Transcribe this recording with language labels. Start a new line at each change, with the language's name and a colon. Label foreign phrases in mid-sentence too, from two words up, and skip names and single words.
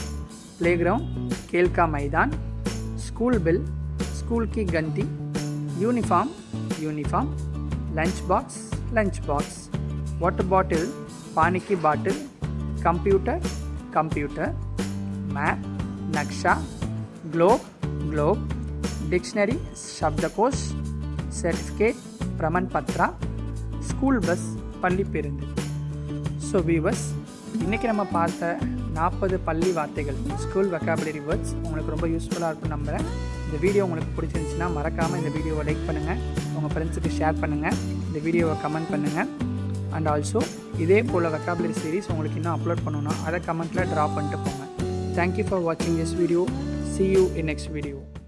English: प्लेग्राउंड
Hindi: खेल का मैदान.
English: school bell
Hindi: स्कूल की गंदी,
English: uniform uniform, lunch box, water bottle
Hindi: पानी की बॉटल,
English: computer computer, मैप नक्शा, globe, dictionary शब्दकोश, सर्टिफिकेट
Hindi: प्रमाण पत्रा,
English: school bus
Tamil: பள்ளி பேருந்து.
English: so viewers,
Tamil: இன்றைக்கி நம்ம பார்த்த 40 பள்ளி வார்த்தைகள்,
English: school vocabulary words
Tamil: உங்களுக்கு ரொம்ப யூஸ்ஃபுல்லாக இருக்கும் நம்புகிறேன். இந்த வீடியோ உங்களுக்கு பிடிச்சிருந்துச்சுன்னா மறக்காமல் இந்த வீடியோவை லைக் பண்ணுங்கள், உங்கள் ஃப்ரெண்ட்ஸுக்கு ஷேர் பண்ணுங்கள், இந்த வீடியோவை கமெண்ட் பண்ணுங்கள்.
English: and also
Tamil: இதே போல்
English: vocabulary series
Tamil: உங்களுக்கு இன்னும் அப்லோட் பண்ணணுன்னா அதை கமெண்ட்டில் ட்ராப் பண்ணிட்டு போங்க.
English: thank you for watching this video. See you in next video.